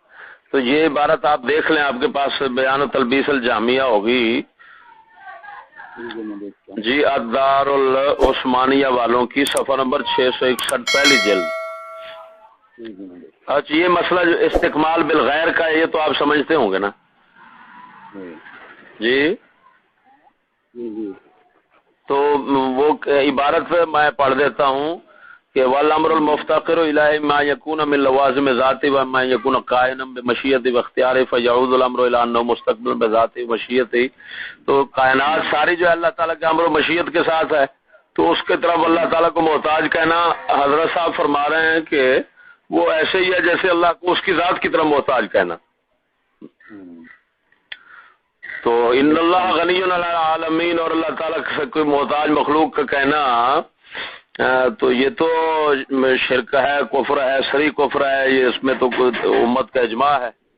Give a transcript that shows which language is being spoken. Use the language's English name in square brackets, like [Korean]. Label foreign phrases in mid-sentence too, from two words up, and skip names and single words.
[Urdu] تو یہ عبارت آپ دیکھ لیں، آپ کے پاس بیان و تلبیس الجہمیہ ہوگی جی، الدار العثمانیہ والوں کی، صفحہ نمبر 661 پہلی جلد۔ اچھا یہ مسئلہ جو استقمال بالغیر کا ہے یہ تو آپ سمجھتے ہوں گے نا؟ جی جی تو وہ عبارت میں پڑھ دیتا ہوں کہ [Arabic] والامر المفتقر الی ما یکون من لوازم ذاتی و ما یکون قائما بمشیت و اختیار فیعود الامر الی انه مستقبل بذاتی و مشیتی۔ [Urdu] تو کائنات ساری جو اللہ تعالیٰ کے امر و مشیت کے ساتھ ہے تو اس کے طرف اللہ تعالیٰ کو محتاج کہنا، حضرت صاحب فرما رہے ہیں کہ وہ ایسے ہی ہے جیسے اللہ کو اس کی ذات کی طرف محتاج کہنا۔ تو [Arabic] ان اللہ غنی علی العالمین، [Urdu] اور اللہ تعالیٰ سے کوئی محتاج مخلوق کا کہنا تو یہ تو شرک ہے، کفر ہے، صریح کفر ہے، یہ اس میں تو امت کا اجماع ہے۔